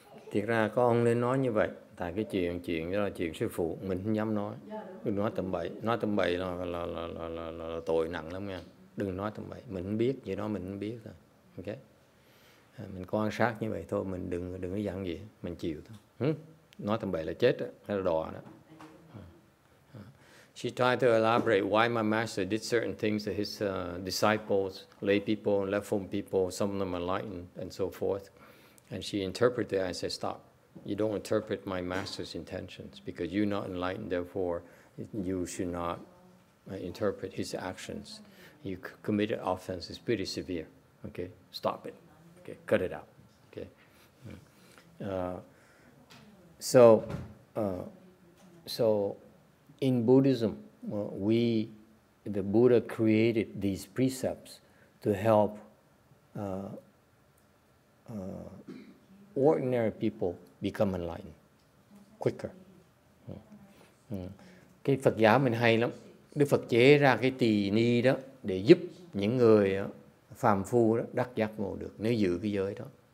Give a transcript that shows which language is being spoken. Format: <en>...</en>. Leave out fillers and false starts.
<vi>Thiệt ra có ông nên nói như vậy, tại cái chuyện đó là chuyện sư phụ, mình không dám nói. Đừng nói tầm bậy là tội nặng lắm nha. Đừng nói tầm bậy, mình không biết vậy đó, mình không biết thôi. Ok, mình quan sát như vậy thôi, mình đừng có dặn gì, mình chịu thôi. Nói tầm bậy là chết đó, hay là đò đó.</vi> <en>She tried to elaborate why my master did certain things to his disciples, lay people, left home people, some of them enlightened, and so forth. And she interpreted it and said, stop. You don't interpret my master's intentions because you're not enlightened, therefore you should not interpret his actions. You committed offense, it's pretty severe. Okay, stop it. Okay, cut it out. Okay. So in Buddhism, the Buddha created these precepts to help ordinary people become enlightened quicker.</en> <vi>Cái Phật giáo mình hay lắm. Đức Phật chế ra cái tỳ ni đó để giúp những người phàm phu đó đắc giác ngộ được nếu giữ cái giới đó.</vi>